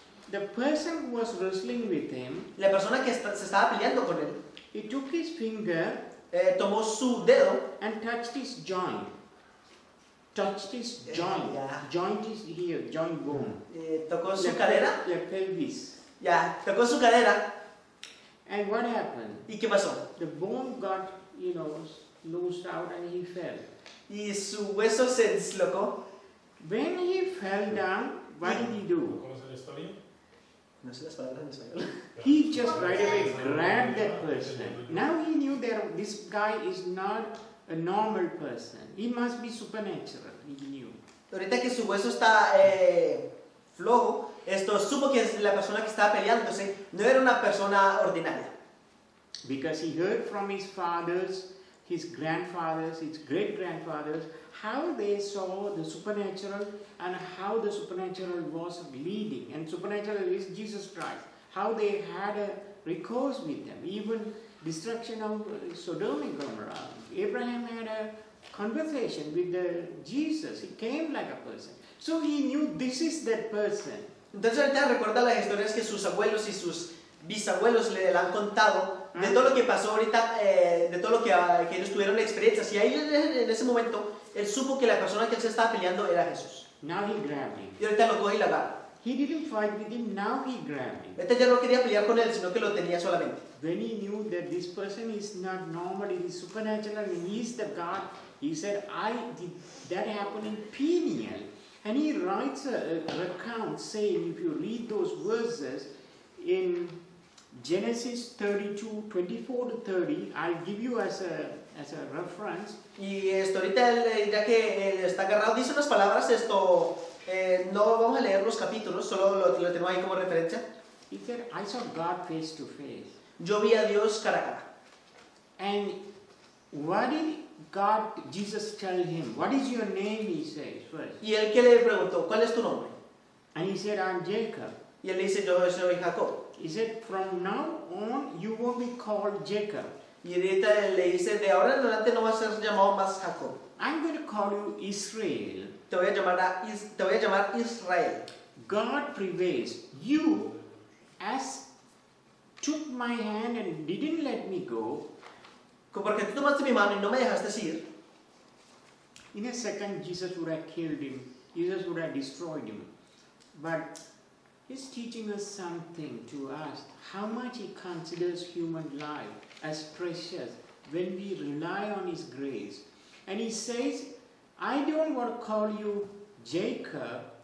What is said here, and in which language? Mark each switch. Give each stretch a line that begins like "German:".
English: the person who was wrestling with him,
Spanish: la persona que se estaba peleando con él
English: he took his finger
Spanish: tomó su dedo
English: and touched his joint. Touched his joint. Yeah. Joint is here, joint bone.
Spanish: tocó su cadera,
English: The pelvis.
Spanish: ya, tocó su cadera.
English: And what happened?
Spanish: ¿Y qué pasó?
English: The bone got, loosed out and he fell.
Spanish: Y su hueso se dislocó.
English: When he fell down, what did he do?
Spanish: ¿Conoce la historia? No sé las palabras en español.
English: He just right away grabbed that person. Now he knew that this guy is not a normal person. He must be supernatural. He knew.
Spanish: Ahorita que su hueso está flojo, supo que la persona que estaba peleándose no era una persona ordinaria.
English: Because he heard from his fathers, his grandfathers, his great-grandfathers, how they saw the supernatural and how the supernatural was leading. And supernatural is Jesus Christ. How they had a recourse with them. Even destruction of Sodom and Gomorrah. Abraham had a conversation with Jesus. He came like a person. So he knew this is that person.
Spanish: Entonces ahorita recuerda las historias que sus abuelos y sus bisabuelos le han contado de todo lo que pasó ahorita, de todo lo que ellos tuvieron experiencias. Y ahí en ese momento, él supo que la persona que él se estaba peleando era Jesús.
English: Now he grabbed him.
Spanish: Y ahorita lo coge y lo agarra.
English: He didn't fight with him, now he grabbed him.
Spanish: Ahorita ya no quería pelear con él, sino que lo tenía solamente.
English: When he knew that this person is not normal, it is supernatural, and he is the God, he said, that happened in Peniel. And he writes a account saying, if you read those verses in Genesis 32, 24 to 30, I'll give you as a reference.
Spanish: Y ahorita ya que está agarrado, dice unas palabras, no vamos a leer los capítulos, solo lo tenemos ahí como referencia.
English: He said, I saw God face to face.
Spanish: Yo vi a Dios cara a cara.
English: And what did Jesus tell him? What is your name, he says first.
Spanish: Y él que le preguntó, ¿cuál es tu nombre?
English: And he said, I'm Jacob.
Spanish: Y él le dice, yo soy Jacob.
English: He said, from now on, you won't be called Jacob.
Spanish: Y ahorita le dice, de ahora en adelante no vas a ser llamado más Jacob.
English: I'm going to call you Israel.
Spanish: Te voy a llamar Israel.
English: God prevails. You, as took my hand and didn't let me go,
Spanish: Porque tú tomaste mi mano y no me dejaste ir.
English: in a second Jesus would have killed him. Jesus would have destroyed him. But he's teaching us something to us, how much he considers human life as precious when we rely on his grace. And he says, I don't want to call you Jacob,